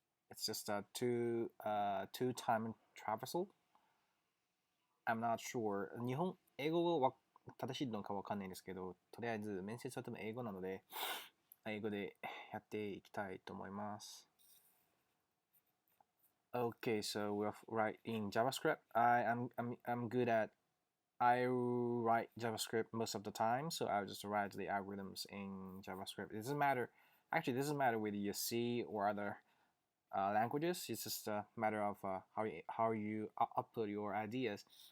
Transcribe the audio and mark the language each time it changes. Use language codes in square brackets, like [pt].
[en] It's just a two time traversal. I'm not sure. [ja] 英語は正しいのかわかんないんですけど、とりあえず面接は多分英語なので、英語でやっていきたいと思います。 [en] Okay, so we'll write in JavaScript. I'm good at I write JavaScript most of the time, so I'll just write the algorithms in JavaScript. It doesn't matter. Actually, it doesn't matter whether you C or other languages. It's just a matter of how you upload your ideas.